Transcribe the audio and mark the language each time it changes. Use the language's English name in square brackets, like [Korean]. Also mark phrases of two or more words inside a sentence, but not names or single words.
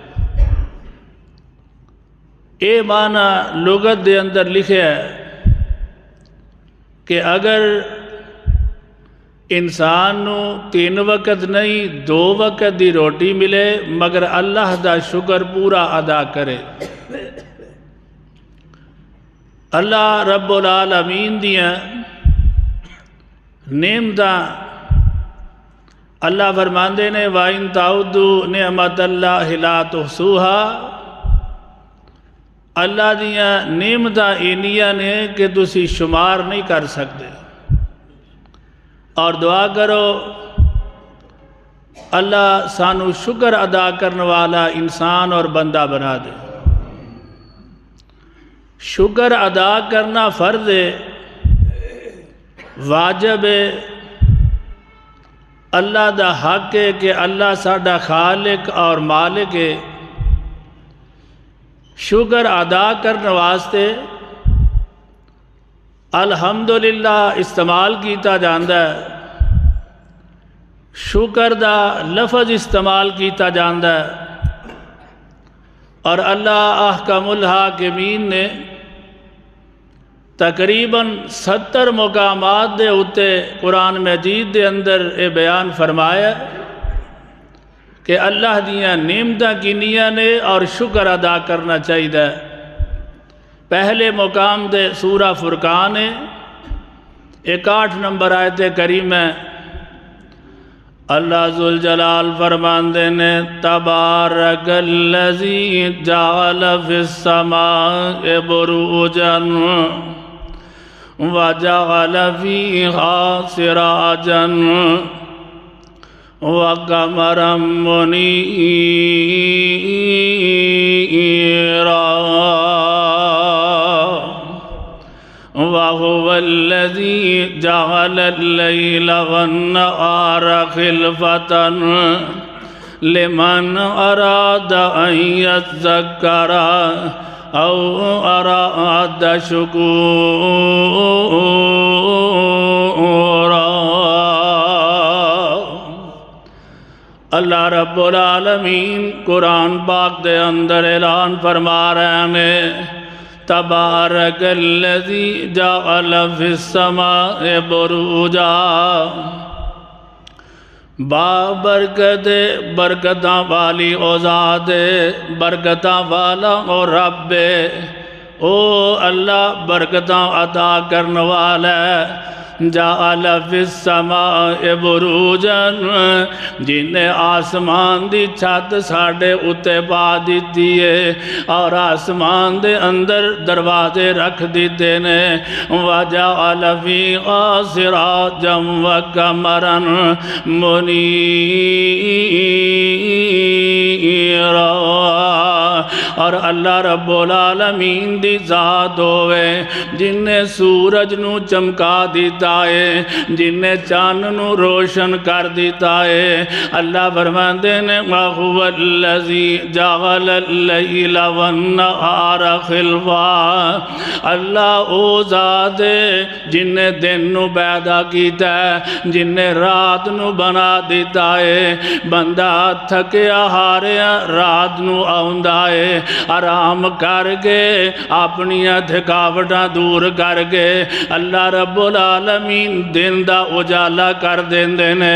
[Punjabi] اے معنی لغت دے اندر لکھے ہے کہ اگر انسان نو 3 وقت نہیں 2 وقت دی روٹی ملے مگر اللہ دا شکر پورا ادا کرے۔ اللہ رب العالمین دیاں نعمتاں اللہ فرماندے نے [Arabic] وَإِن تَعُدُّوا نِعْمَةَ اللَّهِ لَا تُحْصُوهَا، [Punjabi] اللہ دیاں نعمتاں اینیاں نے کہ تسی شمار نہیں کر سکتے۔ اور دعا کرو اللہ سانو شکر ادا کرنے والا انسان اور بندہ بنا دے۔ شکر ادا کرنا فرض ہے، واجب ہے، اللہ دا حق ہے کہ اللہ ساڈا خالق اور مالک ہے۔ شکر ادا کرنے واسطے الحمدللہ استعمال کیتا جاندا ہے، شکر دا لفظ استعمال کیتا جاندا ہے، اور اللہ احکم الحاکمین نے تقریباً 70 مقامات دے اتے قرآن مجید دے اندر اے بیان فرمایا کہ اللہ دیاں نعمتاں کینیاں نے اور شکر ادا کرنا چاہیے۔ پہلے مقام دے سورہ فرقان ہے، 61 نمبر آیت کریم ہے، اللہ ذوالجلال فرماندے نے [Arabic] تبارک الذی جعل فی السماء بروجا وجعل فیہا سراجا وقمرا منیرا وَهُوَ الَّذِي جَعَلَ اللَّيْلَ وَالنَّهَارَ خِلْفَةً لِمَنْ أَرَادَ أَنْ يَذَّكَّرَ أَوْ أَرَادَ شُكُورًا۔ [Punjabi] اللہ رب العالمین قرآن پاک دے اندر اعلان فرما رہے ہیں [Arabic] تبارک الذی جعل فی السماء بروجا، [Punjabi] برکت برکتاں والی او ذات برکتاں والا او رب او اللہ برکتاں عطا کرن والا ہے۔ [Arabic] جعل فی السماء بروجن، [Punjabi] جن نے آسمان دی چھت ساڑے اتے پا دیتی ہے اور آسمان دے اندر دروازے رکھ دیتے نے۔ [Arabic] وجعل فیہا سراجا وقمرا منیرا، [Punjabi] اور اللہ رب العالمین دی ذات ہوئے جن نے سورج نو چمکا دیتا ہے، جن نے چاند نو روشن کر دیتا ہے۔ اللہ فرماندے نے [Arabic] وَهُوَ الَّذِي جَعَلَ اللَّيْلَ وَالنَّهَارَ خِلْفَةً، [Punjabi] اللہ او ذات ہے جن نے دن نو پیدا کیتا ہے، جن نے رات نو بنا دیتا ہے۔ بندہ تھکیا ہاریا رات نو آؤندا ہے، آرام کر کے اپنی تھکاوٹاں دور کر کے اللہ رب العالمین دن دا اجالا کر دیندے نے۔